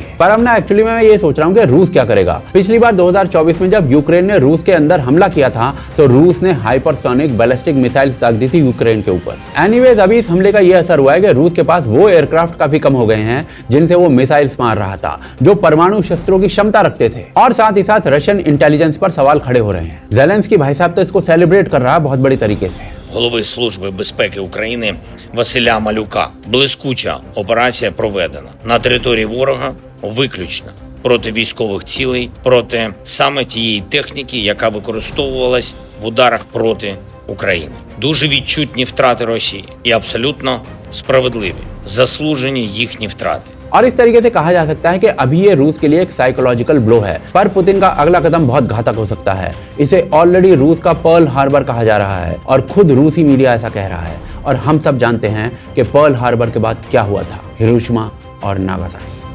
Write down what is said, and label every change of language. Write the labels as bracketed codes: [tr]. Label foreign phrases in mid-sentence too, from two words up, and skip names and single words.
[hi] पर अब ना एक्चुअली मैं ये सोच रहा हूँ कि रूस क्या करेगा। पिछली बार 2024 में जब यूक्रेन ने रूस के अंदर हमला किया था तो रूस ने [en] hypersonic ballistic missile [hi] दाग दी थी यूक्रेन के ऊपर। एनीवेज अभी इस हमले का ये असर हुआ है कि रूस के पास वो एयरक्राफ्ट काफी कम हो गए हैं जिनसे वो मिसाइल्स मार रहा था, जो परमाणु शस्त्रों की क्षमता रखते थे। और साथ ही साथ [en] Russian intelligence [hi] पर सवाल खड़े हो रहे हैं। जेलेंस्की भाई साहब तो इसको सेलिब्रेट कर रहा है बहुत बड़ी तरीके से। [uk] Голови Служби безпеки України Василя Малюка. Блискуча операція проведена на території ворога виключно проти військових цілей, проти саме тієї техніки, яка використовувалась в ударах проти України. Дуже відчутні втрати Росії і абсолютно справедливі, заслужені їхні втрати. [hi] और इस तरीके से कहा जा सकता है कि अभी ये रूस के लिए एक [en] psychological blow [hi] है, पर पुतिन का अगला कदम बहुत घातक हो सकता है। इसे ऑलरेडी रूस का पर्ल हार्बर कहा जा रहा है और खुद रूसी मीडिया ऐसा कह रहा है। और हम सब जानते हैं कि पर्ल हार्बर के बाद क्या हुआ था, हिरोशिमा और नागासाकी।